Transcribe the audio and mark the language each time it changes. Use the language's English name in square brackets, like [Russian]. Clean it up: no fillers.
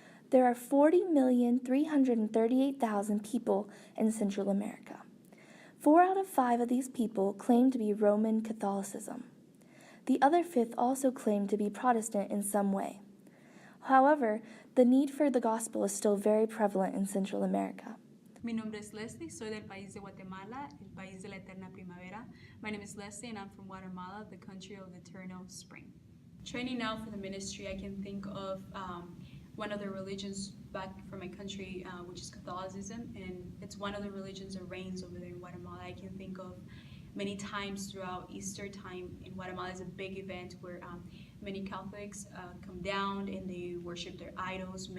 [English] There are 40,338,000 people in Central America. 4 out of 5 of these people claim to be Roman Catholicism. The other fifth also claim to be Protestant in some way. However, the need for the gospel is still very prevalent in Central America. [Spanish] Mi nombre es Leslie, soy del país de Guatemala, el país de la eterna primavera. [English] My name is Leslie and I'm from Guatemala, the country of the eternal spring. Training now for the ministry, I can think of one of the religions back from my country, which is Catholicism, and it's one of the religions that reigns over there in Guatemala. I can think of many times throughout Easter time in Guatemala is a big event where many Catholics come down and they worship their idols.